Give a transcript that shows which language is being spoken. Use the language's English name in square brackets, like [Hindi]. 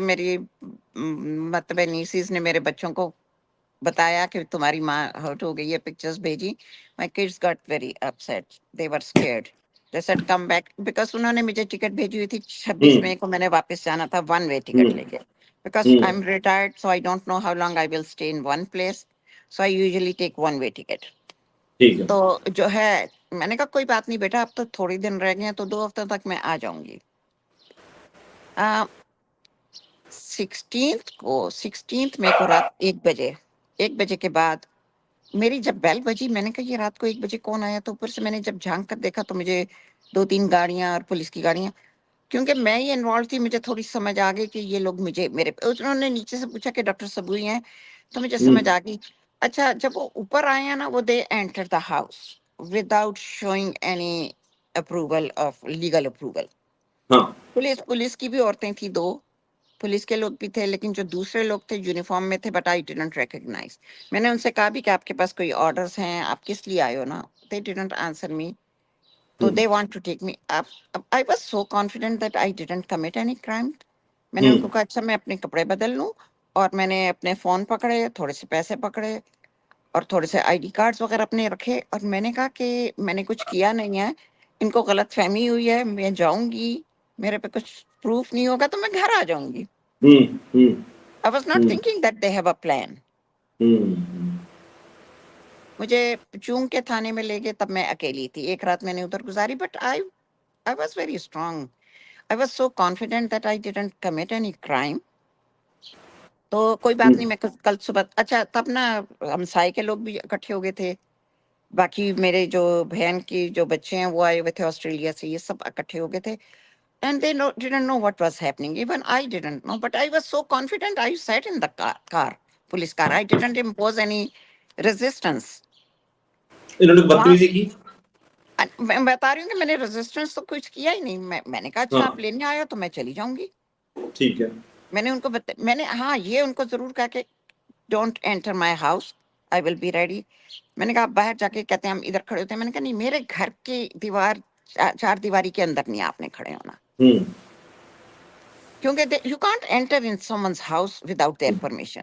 [Urdu] میری مطلب نیسیز نے میرے بچوں کو بتایا کہ تمہاری ماں ہرٹ ہو گئی ہے, پکچرز بھیجی. [English] My kids got very upset. They were scared. They said come back because [Urdu] انہوں نے مجھے ٹکٹ بھیجی ہوئی تھی 26 مئی کو, میں نے واپس جانا تھا ون وے ٹکٹ لے کے. [English] Because I'm retired so I don't know how long I will stay in one place. So I usually take one way ticket. [Urdu] تو جو ہے میں نے کہا کوئی بات نہیں بیٹا, اب تو تھوڑی دن رہ گئے ہیں تو 2 ہفتوں تک میں آ جاؤں گی. 16th مئی کو رات 1 بجے کے بعد میری جب بیل بجی, میں نے کہا یہ رات کو 1 بجے کون آیا, تو اوپر سے میں نے جب جھانک کر دیکھا تو مجھے 2-3 گاڑیاں اور پولیس کی گاڑیاں, کیونکہ میں ہی انوالو تھی, مجھے تھوڑی سمجھ آ گئی کہ یہ لوگ مجھے انہوں نے نیچے سے پوچھا کہ ڈاکٹر سبوئی ہیں, تو مجھے سمجھ آ گئی. اچھا جب وہ اوپر آئے ہیں نا, [English] وہ they enter the house without showing any approval of legal approval. [Urdu] Police کی بھی عورتیں تھیں, 2 پولیس کے لوگ بھی تھے, لیکن جو دوسرے لوگ تھے یونیفارم میں تھے, [English] But I didn't recognise. [Urdu] میں نے ان سے کہا بھی کہ آپ کے پاس کوئی آرڈرز ہیں, آپ کس لیے آئے ہو نا. [English] They didn't answer me. So they want to take me up. I was so confident that I didn't commit any crime. [Urdu] میں نے ان کو کہا اچھا میں اپنے کپڑے بدل لوں, اور میں نے اپنے فون پکڑے, تھوڑے سے پیسے پکڑے اور تھوڑے سے آئی ڈی کارڈز وغیرہ اپنے رکھے, اور میں نے کہا کہ میں نے کچھ کیا نہیں ہے, ان کو غلط فہمی ہوئی ہے, میں جاؤں گی, میرے پہ کچھ پروف نہیں ہوگا تو میں گھر آ جاؤں گی. [English] I was not thinking that they have a plan. [Urdu] مجھے چونگ کے تھانے میں لے گئے, تب میں اکیلی تھی, ایک رات میں نے ادھر گزاری, [English] But I was very strong. I was so confident that I didn't commit any crime. [Urdu] تو کوئی بات نہیں, میں کل صبح, اچھا تب نا ہمسائے کے لوگ بھی اکٹھے ہو گئے تھے, باقی میرے جو بہن کی جو بچے ہیں وہ آئے ہوئے تھے آسٹریلیا سے, یہ سب اکٹھے ہو گئے تھے. [English] And they didn't know what was happening. Even I didn't know, but I was so confident. I sat in the car, police car. I didn't impose any resistance. [Urdu] انہوں نے بدتمیزی کی. میں بتا رہی ہوں کہ میں نے ریزسٹنس تو کچھ کیا ہی نہیں. میں نے کہا اچھا آپ لینے آئے ہو تو میں چلی جاؤں گی. ٹھیک ہے. میں نے ان کو میں نے یہ ان کو ضرور کہا کہ [English] Don't enter my house, I will be ready. [Urdu] میں نے کہا آپ باہر جا کے کہتے ہیں ہم ادھر کھڑے ہوتے ہیں. میں نے کہا نہیں, میرے گھر کی چار دیواری کے اندر نہیں آپ نے کھڑے ہونا, کیونکہ [English] You can't enter in someone's house without their permission.